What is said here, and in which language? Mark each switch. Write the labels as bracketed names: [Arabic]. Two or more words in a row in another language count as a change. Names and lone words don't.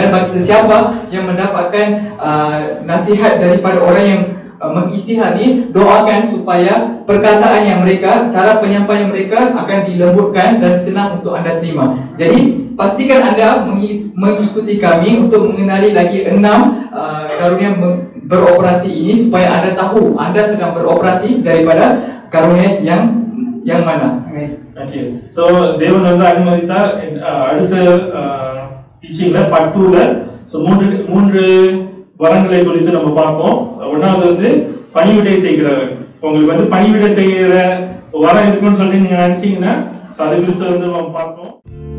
[Malay] Dan bagi sesiapa yang mendapatkan nasihat daripada orang yang mengistihad ni, doakan supaya perkataan yang mereka, cara penyampaian mereka akan dilembutkan dan senang untuk anda terima. Jadi pastikan anda mengikuti kami untuk mengenali lagi 6 karunia beroperasi ini, supaya anda tahu anda sedang beroperasi daripada karunia yang mana. [Tamil] Okay. So தேவன் வந்து அனுமதித்தார். அடுத்த [English] teachingல part [Tamil] 2ல மூன்று வரங்களை குறித்து நம்ம பார்ப்போம். ஒன்னாவது வந்து பணிவிடை செய்கிறவர். உங்களுக்கு வந்து பணிவிடை செய்கிற வரம் இருக்குன்னு சொல்லி நீங்க நினைச்சீங்கன்னா அது குறித்து வந்து நம்ம பார்ப்போம்.